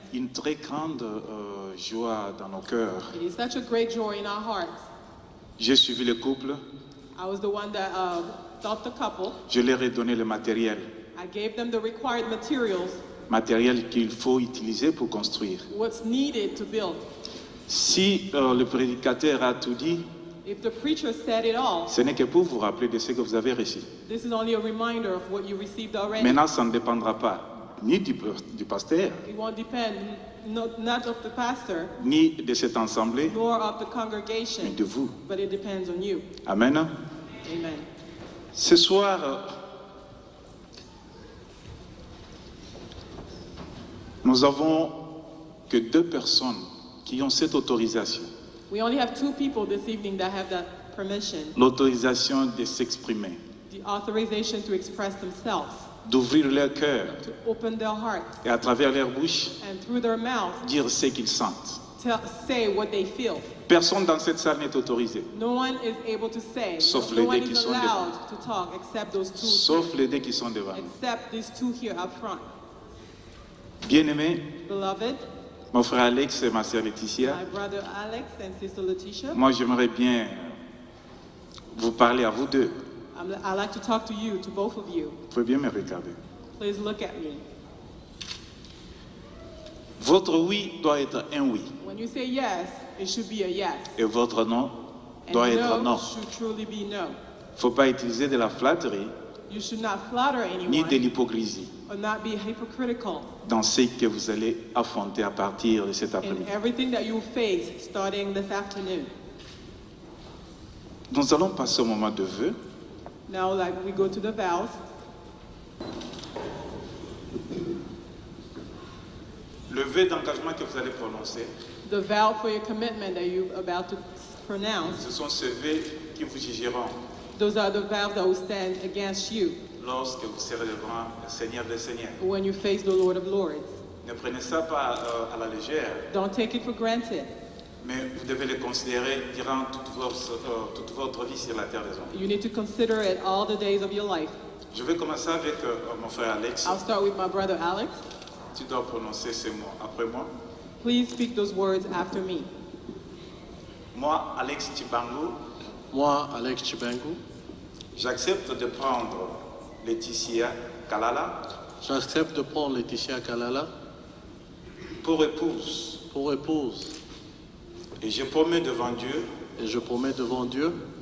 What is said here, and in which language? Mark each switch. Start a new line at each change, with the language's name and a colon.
French: Une très grande joie dans nos cœurs.
English: It is such a great joy in our hearts.
French: J'ai suivi le couple,
English: I was the one that taught the couple.
French: je leur ai donné le matériel.
English: I gave them the required materials,
French: Matériel qu'il faut utiliser pour construire.
English: what's needed to build.
French: Si le prédicateur a tout dit,
English: If the preacher said it all,
French: ce n'est que pour vous rappeler de ce que vous avez reçu.
English: this is only a reminder of what you received already.
French: Maintenant, ça ne dépendra pas ni du pasteur,
English: It won't depend not of the pastor,
French: ni de cette assemblée,
English: nor of the
French: mais
English: congregation,
French: de vous.
English: but it depends on you. Amen. Amen.
French: Ce soir, nous avons que 2 personnes qui ont cette autorisation.
English: We only have 2 people this evening that have that permission,
French: L'autorisation de s'exprimer,
English: the authorization to express themselves,
French: d'ouvrir leur cœur
English: to open their hearts,
French: et à travers leur bouche,
English: and through their mouth,
French: dire ce qu'ils sentent.
English: say what they feel.
French: Personne dans cette salle n'est autorisé,
English: No one is able to say,
French: Sauf
English: no
French: les
English: one
French: deux qui
English: is
French: sont
English: allowed to talk except those 2
French: sauf les 2 qui sont devant nous.
English: except these 2 here up front.
French: Bien-aimés,
English: Beloved,
French: mon frère Alex et ma sœur Laetitia,
English: my brother Alex and sister Letitia,
French: moi j'aimerais bien vous parler à vous deux.
English: I'd like to talk to you, to both of you.
French: Vous pouvez bien me regarder.
English: Please look at me.
French: Votre oui doit être un oui
English: When you say yes, it should be a yes.
French: et votre non
English: And
French: doit être
English: no
French: non.
English: should truly be no.
French: Il ne faut pas utiliser de la flatterie
English: You should not flatter
French: ni de
English: anyone
French: l'hypocrisie
English: or not be hypocritical
French: dans ce que vous allez affronter à partir de cet
English: in
French: après-midi.
English: everything that you face starting this afternoon.
French: Nous allons passer au moment de vœux.
English: Now, like we go to the vows,
French: Le vœu d'engagement que vous allez prononcer,
English: the vow for your commitment that you're about to pronounce,
French: ce sont ces vœux qui vous jugeront
English: those are the vows that will stand against you
French: lorsque vous serez devant le Seigneur des Seigneurs.
English: when you face the Lord of Lords.
French: Ne prenez ça pas à la légère,
English: Don't take it for granted.
French: mais vous devez le considérer durant toute votre vie sur la terre des hommes.
English: You need to consider it all the days of your life.
French: Je vais commencer avec mon frère Alex.
English: I'll start with my brother Alex.
French: Tu dois prononcer ces mots après moi.
English: Please speak those words after me.
French: Moi, Alex Chibangu, Moi, Alex Chibangu, j'accepte de prendre Laetitia Kalala j'accepte de prendre Laetitia Kalala pour épouse. pour épouse Et je promets devant Dieu et je promets devant Dieu